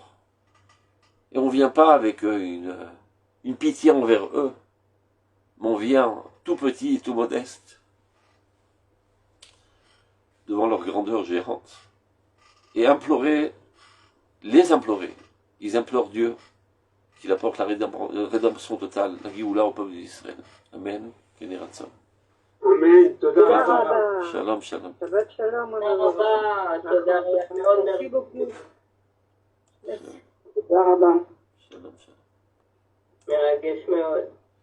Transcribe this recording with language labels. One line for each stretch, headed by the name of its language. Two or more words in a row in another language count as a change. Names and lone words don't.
French: Et on ne vient pas avec une pitié envers eux, mais on vient tout petit et tout modeste, devant leur grandeur géante, et les implorer. Ils implorent Dieu qu'il apporte la rédemption totale, la Géoula au peuple d'Israël.
Hebrew: אמן. כן יהי רצון. אמן. תודה רבה. שלום, שלום. שבת שלום.
French: Merci beaucoup. Merci.
Hebrew: תודה רבה. שלום, שלום. מרגש מאוד.